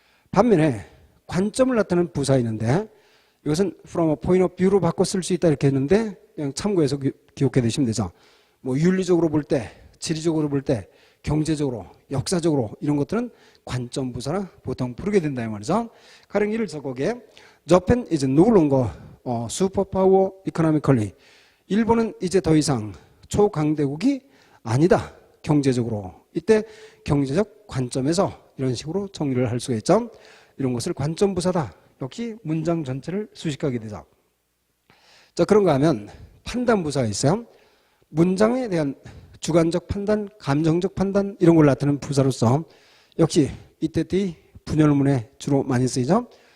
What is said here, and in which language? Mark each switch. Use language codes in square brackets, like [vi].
[ko] 반면에 관점을 나타내는 부사 있는데 이것은 from a point of view 로 바꿔 쓸 수 있다 이렇게 했는데 그냥 참고해서 기억해 두시면 되죠. 뭐 윤리적으로 볼 때, 지리적으로 볼 때, 경제적으로, 역사적으로 이런 것들은 관점 부사라 보통 부르게 된다 이 말이죠. [en] 가령 이를 적어게 Japan is no longer superpower economically. [ko] 일본은 이제 더 이상 초강대국이 아니다. 경제적으로. 이때 경제적 관점에서 이런 식으로 정리를 할 수가 있죠. 이런 것을 관점 부사다. 역시 문장 전체를 수식하게 되죠. 자, 그런가 하면 판단 부사가 있어요. 문장에 대한 주관적 판단, 감정적 판단 이런 걸 나타내는 부사로서 역시 이때의 분열문에 주로 많이 쓰이죠.